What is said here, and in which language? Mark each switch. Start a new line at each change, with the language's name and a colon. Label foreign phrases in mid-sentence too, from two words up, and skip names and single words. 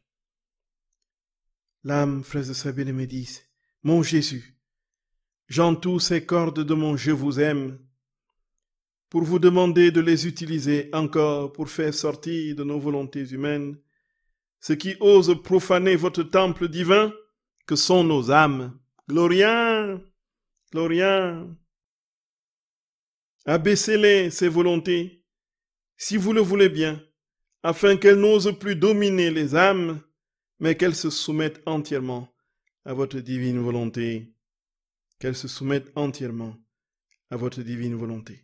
French: L'âme, frères et sœurs bien-aimés, dit, mon Jésus, j'entoure ces cordes de mon je vous aime pour vous demander de les utiliser encore pour faire sortir de nos volontés humaines ce qui ose profaner votre temple divin que sont nos âmes.
Latin: Gloria, Gloria.
French: Abaissez-les, ces volontés, si vous le voulez bien, afin qu'elles n'osent plus dominer les âmes, mais qu'elles se soumettent entièrement à votre divine volonté. Qu'elles se soumettent entièrement à votre divine volonté.